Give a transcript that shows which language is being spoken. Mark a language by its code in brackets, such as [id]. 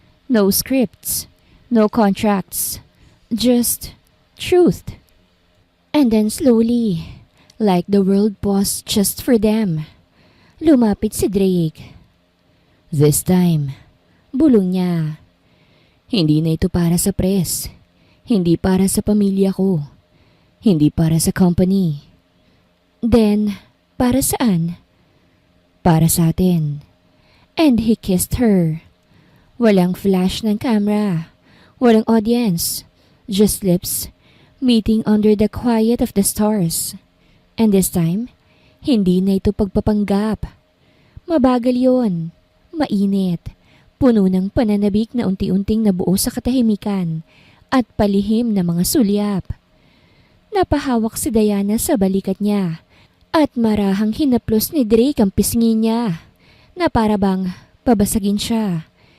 [en] No scripts. No contracts. Just truth. And then slowly, like the world paused just for them, [tl] lumapit si Drake. [en] This time, [tl] bulong niya. Hindi na ito para sa press. Hindi para sa pamilya ko. Hindi para sa company. Then, para saan? Para sa atin. [en] And he kissed her. [tl] Walang flash ng camera. Walang audience. [en] Just lips meeting under the quiet of the stars. And this time, [tl] hindi na ito pagpapanggap. Mabagal yon. Mainit. Puno ng pananabik na unti-unting nabuo sa katahimikan at palihim na mga sulyap. Napahawak si Diana sa balikat niya. At marahang hinaplos ni Drake ang pisngi niya na para bang pabasagin siya.